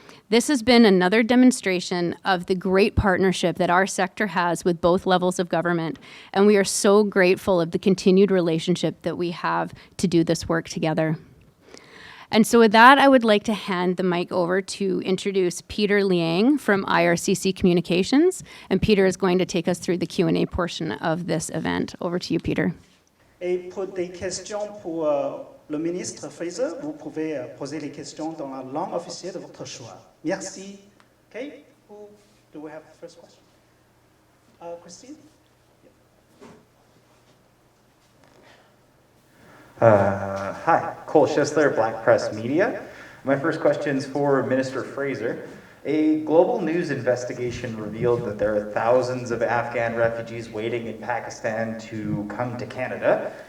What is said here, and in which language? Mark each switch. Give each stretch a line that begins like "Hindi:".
English: This has been another demonstration of the great partnership that our sector has with both levels of government, and we are so grateful of the continued relationship that we have to do this work together. And so with that, I would like to hand the mic over to introduce Peter Liang from IRCC Communications, and Peter is going to take us through the Q&A portion of this event. Over to you, Peter.
French: Et pour des questions pour le ministre Fraser, vous pouvez poser les questions dans la langue officielle de votre choix. Merci.
English: Okay, who do we have the first question? Christine? Hi, Cole Schisler, Black Press Media. My first question is for Minister Fraser. A global news investigation revealed that there are thousands of Afghan refugees waiting in Pakistan to come to Canada.